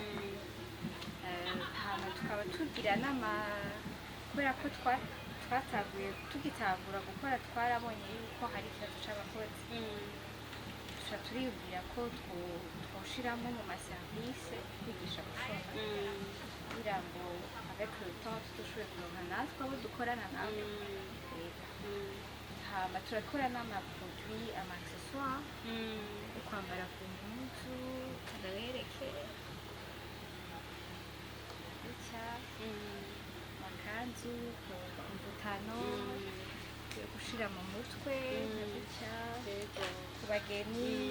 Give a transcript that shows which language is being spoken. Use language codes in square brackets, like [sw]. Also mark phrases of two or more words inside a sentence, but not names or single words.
[rn] Hama tukaba tugira kubera ko tugitangura gukora twarabonye yuko hari ikibazo c'abakozi, tuca turiyumvira ko twoshiramo mu maserivise kwigisha gushona kugira ngo [fr] avec le temps [rn] tudushoboye kuronka natwe abo dukorana nabo. Hama turakora n'amaproduit ama-accessoires yo kwambara ku mpuzu, ndabereke amakanzu, imvutano yo gushira mu mutwe, ku bageni.